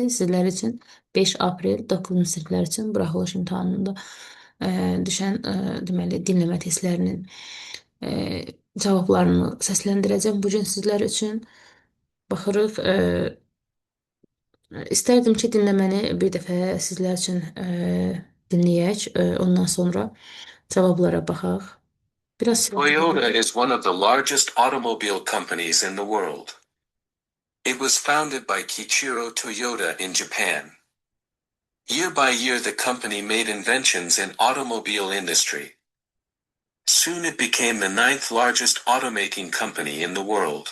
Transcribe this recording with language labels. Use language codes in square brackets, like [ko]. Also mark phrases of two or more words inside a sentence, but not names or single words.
[az] Sizlər üçün 5 aprel 9-cu siniflər üçün buraxılış imtahanında e, düşən deməli dinləmə testlərinin e, cavablarını səsləndirəcəm bu gün sizlər üçün. Baxırıq. İstərdim ki, dinləməni bir dəfə sizlər üçün dinləyək. Ondan sonra cavablara baxaq. Biraz [en] Toyota is one of the largest automobile companies in the world. It was founded by Kiichiro Toyota in Japan. Year by year the company made inventions in automobile industry. Soon it became the ninth largest automaking company in the world.